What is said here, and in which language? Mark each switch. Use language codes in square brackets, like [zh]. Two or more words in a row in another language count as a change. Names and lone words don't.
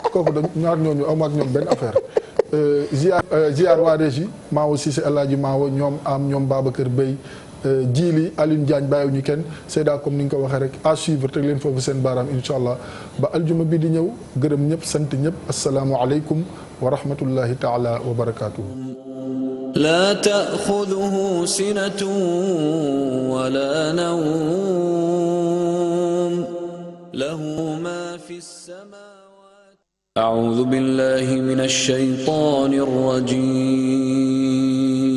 [wo] kooku da ñaar ñooñu am ak ñoom benn affaire ziar waa régie Maawo Cissé El Hadji Maawo ñoom am ñoom Babacar Bey Djili Alioune Diagne bàyyiwuñu kenn Seyda comme ni nga ko waxee rek [fr] à suivre [wo] teg leen foofu seen baaraam [ar] إن شاء الله [wo] ba aljuma bi di ñëw gërëm ñëpp sant ñëpp [ar] السلام عليكم ورحمة الله تعالى وبركاته. لا تأخذه سنة ولا نوم له ما في السماوات أعوذ بالله من الشيطان الرجيم